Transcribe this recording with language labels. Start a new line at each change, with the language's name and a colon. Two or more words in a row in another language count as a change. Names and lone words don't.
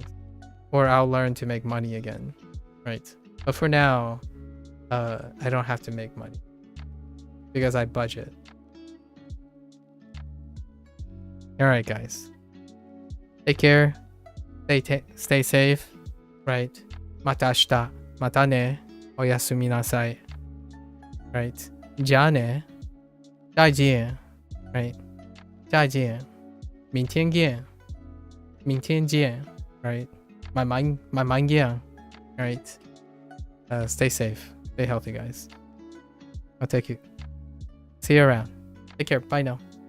English: Or I'll learn to make money again, right? But for now, I don't have to make money because I budget. All right, guys. Take care. Stay safe, right?
Japanese: また明日。またね. おやすみなさい.
English: Right?
Japanese: じゃね.
Chinese: 再见. Right? 再见. 明天见. 明天见. Right? 慢慢见.
English: Right? Stay safe. Stay healthy, guys. I'll take you. See you around. Take care. Bye now.